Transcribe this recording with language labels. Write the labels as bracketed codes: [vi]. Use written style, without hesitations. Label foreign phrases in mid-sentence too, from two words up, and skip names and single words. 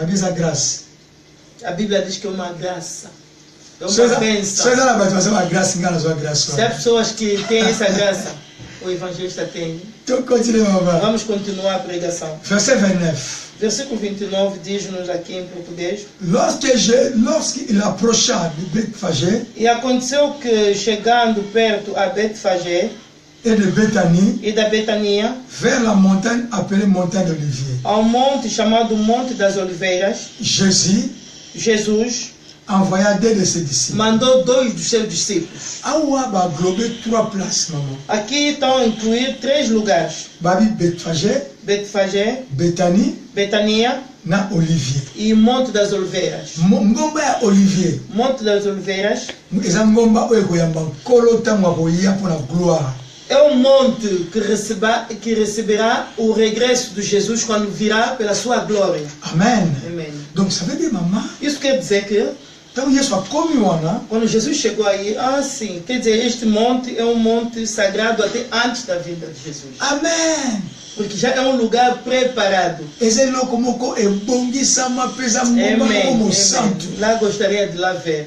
[pt] A Bíblia diz que é uma graça. É uma bênção. Se há pessoas que têm essa graça, o evangelista tem. Vamos continuar a pregação. Versículo 29 diz-nos aqui em português. [fr] Lorsqu'il approcha de Bethphagé, [pt] e aconteceu que chegando perto a Bethphagé [fr] et de Béthanie, [pt] e da Betania, [fr] vers la montagne appelée montagne d'Olivier, [pt] ao monte chamado Monte das Oliveiras, Jesus [fr] envoya deux de ses disciples. [pt] Mandou 2 dos seus discípulos. Aqui estão a incluir 3 lugares. Bethphagé, Betania na Olivier. E Monte das Oliveiras. Olivier. Monte das Oliveiras é um monte que receberá o regresso de Jesus quando virá pela sua glória. Amen. Amen. [fr] Donc ça veut dire, maman, [pt] isso quer dizer que quando Jesus chegou aí, sim, quer dizer, este monte é um monte sagrado até antes da vinda de Jesus. Amen. Porque já é um lugar preparado. Amém. Lá gostaria de lá ver.